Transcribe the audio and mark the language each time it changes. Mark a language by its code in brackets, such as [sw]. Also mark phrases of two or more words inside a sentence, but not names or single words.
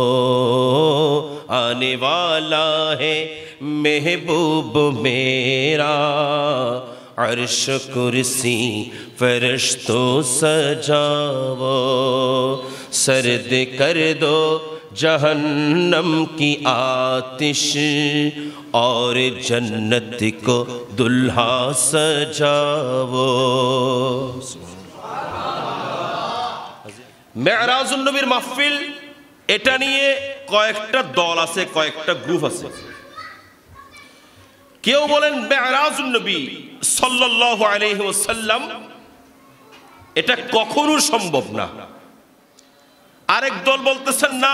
[ur] آنے والا ہے محبوب میرا عرش کرسی فرشتوں سجاو سرد کر دو جہنم کی آتش اور جنت کو دلہا سجاو [bn] মেরাজ নবীর মাহফিল এটা নিয়ে কয়েকটা দল আছে কয়েকটা গ্রুপ আছে কেউ বলেন মেরাজ নবী [ar] صلى الله عليه وسلم [bn] এটা কখনো সম্ভব না আরেক দল বলতেছেন না